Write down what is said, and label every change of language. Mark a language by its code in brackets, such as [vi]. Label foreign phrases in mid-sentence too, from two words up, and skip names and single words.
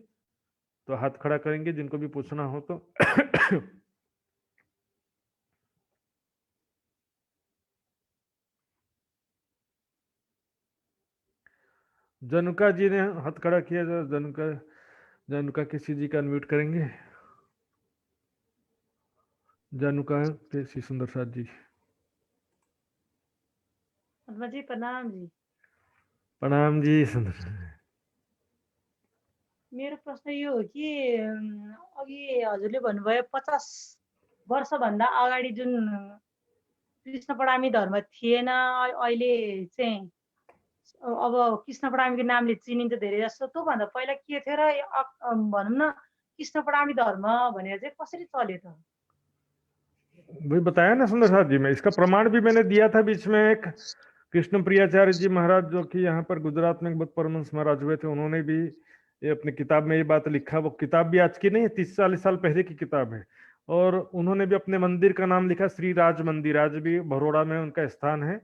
[hi] तो हाथ खड़ा करेंगे जिनको भी पूछना हो तो। जनुका जी ने हाथ खड़ा किया, जनुका, जनुका किसी जी का अनम्यूट करेंगे। जनुका किसी सुंदर साथ जी। जी प्रणाम जी। प्रणाम जी सुंदर। [ne] मेरो प्रश्न यो हो कि अघि हजुरले भन्नुभयो 50 वर्षभन्दा अगाडि जुन कृष्ण प्रणामी धर्म थिएन, अहिले चाहिँ अब कृष्ण प्रणामीको नामले चिनिन्छ धेरै जस्तो। त्योभन्दा पहिला के थियो र भनौँ न कृष्ण प्रणामी धर्म भनेर चाहिँ कसरी चल्यो त? [hi] वही बताया ना सुंदर साथ जी, में इसका प्रमाण भी मैंने दिया था बीच में। एक कृष्ण प्रियाचार्य जी महाराज जो कि यहाँ पर गुजरात में बहुत परमहंस महाराज हुए थे, उन्होंने भी ये अपनी किताब में ये बात लिखा। वो किताब भी आज की नहीं है, 30-40 साल पहले की किताब है। और उन्होंने भी अपने मंदिर का नाम लिखा श्री राज मंदिर, आज भी बड़ौदा में उनका स्थान है।